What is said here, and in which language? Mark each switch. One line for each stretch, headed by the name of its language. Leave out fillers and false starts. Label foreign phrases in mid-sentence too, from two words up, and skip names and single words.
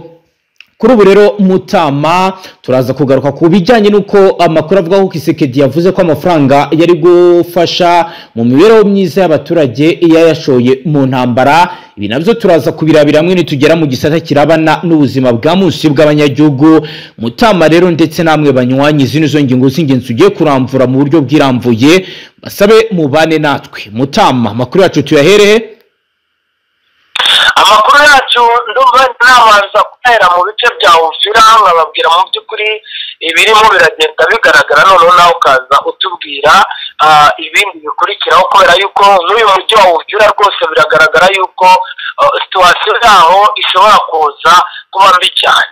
Kinyarwanda: Kuri ubu rero Mutama turaza kugaruka ku bijyanye n'uko amakuru avuga ko Kisekedi yavuze ko amafaranga yari gufasha mu mibereho myiza y'abaturage yayashoye mu ntambara. Ibi nabyo turaza kubirabira hamwe nitugera mu gisata kirabana n'ubuzima bwa munsi bw'abanyagihugu. Mutama rero ndetse namwe banywanyi zino zo ngingo z'ingenzi ugiye kuramvura mu buryo bwiramvuye basabe mubane natwe. Mutama amakuru yacu tuyaherehe? Amakuru yacu ndumva nabanza guhera mu bice bya Uvira nkababwira mu by'ukuri ibirimo biragenda bigaragara noneho nawe ukaza utubwira ibindi bikurikiraho kubera yuko n'uyu mujyi wa Uvira rwose biragaragara yuko situwasiyo yaho ishobora kuza kuba mbi cyane.